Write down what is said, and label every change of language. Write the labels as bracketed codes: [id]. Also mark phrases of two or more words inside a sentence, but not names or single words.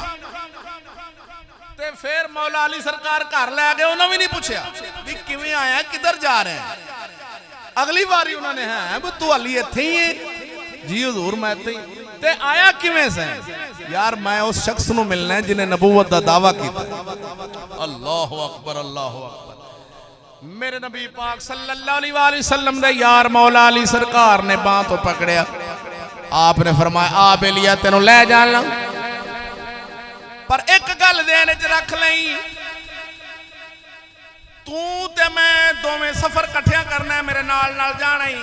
[pa] تے فیر مولا علی سرکار گھر لے گئے، اونہاں نے بھی نہیں پچھیا بھی کویں آیا کدھر جا رہے ہیں. اگلی باری اونہاں نے ہے وہ توں حالی ایتھے ہی ہے جی حضور میں ایتھے ہی. تے آیا کویں سے? یار میں اس شخص نوں ملنا ہے جنہے نبوت دا دعویٰ کیتا. [ar] الله أكبر الله أكبر. [pa] میرے نبی پاک [ar] صلى الله عليه وسلم [pa] دے یار مولا علی سرکار نے بانہہ توں پکڑیا. آپ نے فرمایا آ بیلیا تینوں لے جانا، پر اک گل دھیان چ رکھ لئی، توں تے میں دوویں سفر کٹھیاں کرنا ہے، میرے نال نال جانا ہی.